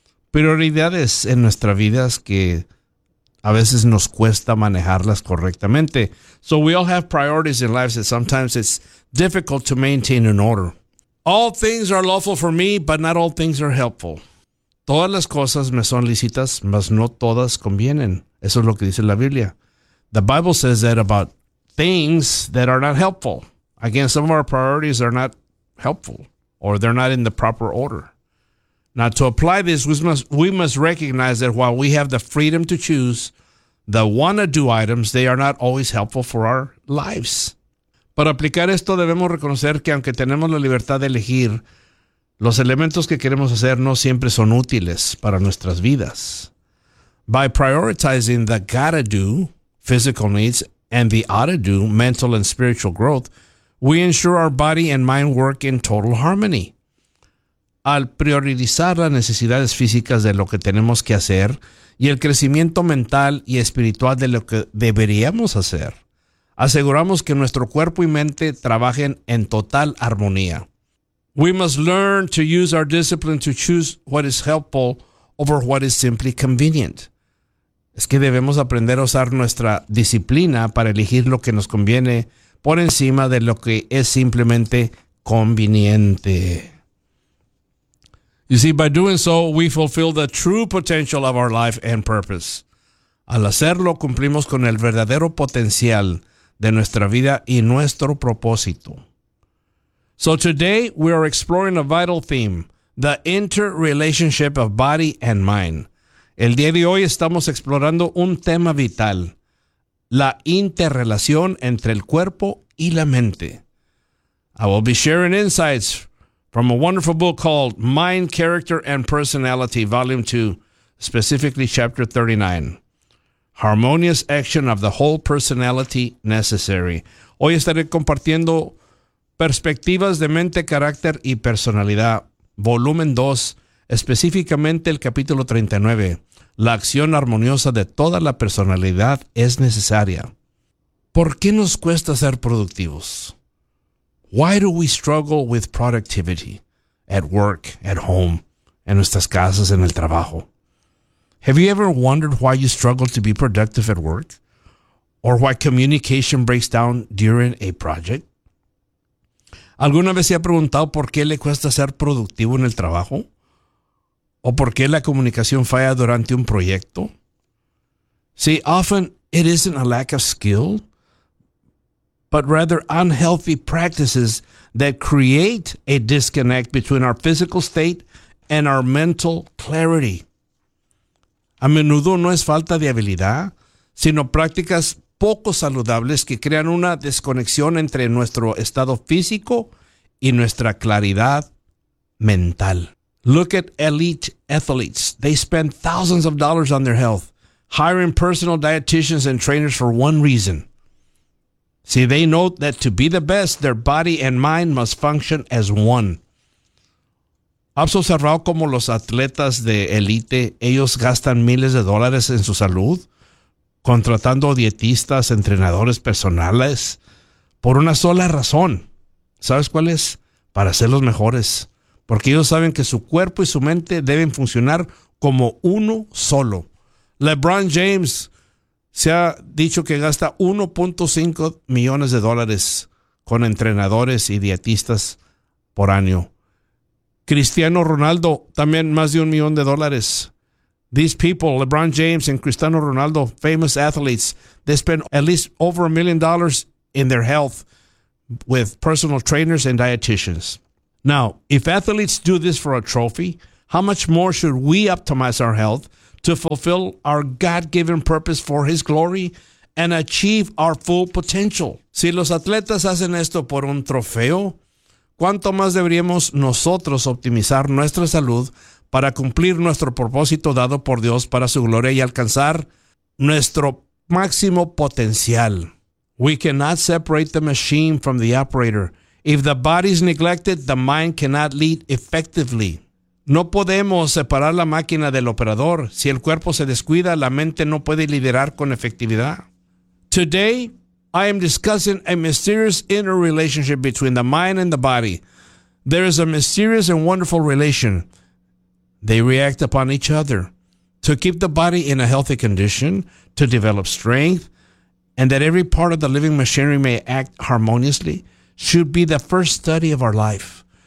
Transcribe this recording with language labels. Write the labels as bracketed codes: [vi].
[es] Prioridades en nuestra vida es que a veces nos cuesta manejarlas correctamente. [en] So we all have priorities in life that sometimes it's difficult to maintain in order. All things are lawful for me, but not all things are helpful. [es] Todas las cosas me son lícitas, mas no todas convienen. Eso es lo que dice la Biblia. [en] The Bible says that about things that are not helpful. Again, some of our priorities are not helpful, or they're not in the proper order. Now, to apply this, we must recognize that while we have the freedom to choose the wanna-do items, they are not always helpful for our lives. [es] Para aplicar esto, debemos reconocer que aunque tenemos la libertad de elegir, los elementos que queremos hacer no siempre son útiles para nuestras vidas. [en] By prioritizing the gotta do, physical needs, and the oughta do, mental and spiritual growth, we ensure our body and mind work in total harmony. [es] Al priorizar las necesidades físicas de lo que tenemos que hacer y el crecimiento mental y espiritual de lo que deberíamos hacer, aseguramos que nuestro cuerpo y mente trabajen en total armonía. [en] We must learn to use our discipline to choose what is helpful over what is simply convenient. [es] Es que debemos aprender a usar nuestra disciplina para elegir lo que nos conviene por encima de lo que es simplemente conveniente. [en] You see, by doing so, we fulfill the true potential of our life and purpose. [es] Al hacerlo, cumplimos con el verdadero potencial de nuestra vida y nuestro propósito. [en] So today, we are exploring a vital theme, the interrelationship of body and mind. [es] El día de hoy estamos explorando un tema vital, la interrelación entre el cuerpo y la mente. [en] I will be sharing insights from a wonderful book called Mind, Character, and Personality, Volume 2, specifically Chapter 39, Harmonious Action of the Whole Personality Necessary. [es] Hoy estaré compartiendo Perspectivas de Mente, Carácter y Personalidad, Volumen 2, específicamente el capítulo 39, la acción armoniosa de toda la personalidad es necesaria. ¿Por qué nos cuesta ser productivos? [en] Why do we struggle with productivity at work, at home, [es] en nuestras casas, en el trabajo? [en] Have you ever wondered why you struggle to be productive at work? Or why communication breaks down during a project? [es] ¿Alguna vez se ha preguntado por qué le cuesta ser productivo en el trabajo? ¿O por qué la comunicación falla durante un proyecto? [en] See, often it isn't a lack of skill, but rather unhealthy practices that create a disconnect between our physical state and our mental clarity. [es] A menudo no es falta de habilidad, sino prácticas poco saludables que crean una desconexión entre nuestro estado físico y nuestra claridad mental. [en] Look at elite athletes. They spend thousands of dollars on their health, hiring personal dietitians and trainers for one reason. See, they know that to be the best, their body and mind must function as one. [es] Has observado como los atletas de élite, ellos gastan miles de dólares en su salud, contratando dietistas, entrenadores personales, por una sola razón. ¿Sabes cuál es? Para ser los mejores. Porque ellos saben que su cuerpo y su mente deben funcionar como uno solo. LeBron James se ha dicho que gasta 1.5 millones de dólares con entrenadores y dietistas por año. Cristiano Ronaldo, también más de $1 million. [en] These people, LeBron James and Cristiano Ronaldo, famous athletes, they spend at least over $1 million in their health with personal trainers and dietitians. Now, if athletes do this for a trophy, how much more should we optimize our health to fulfill our God-given purpose for His glory and achieve our full potential? [es] Si los atletas hacen esto por un trofeo, ¿cuánto más deberíamos nosotros optimizar nuestra salud para cumplir nuestro propósito dado por Dios para su gloria y alcanzar nuestro máximo potencial? [en] We cannot separate the machine from the operator. If the body is neglected, the mind cannot lead effectively. [es] No podemos separar la máquina del operador. Si el cuerpo se descuida, la mente no puede liderar con efectividad. [en] Today, I am discussing a mysterious inner relationship between the mind and the body. There is a mysterious and wonderful relation. They react upon each other to keep the body in a healthy condition, to develop strength, and that every part of the living machinery may act harmoniously should be the first study of our life.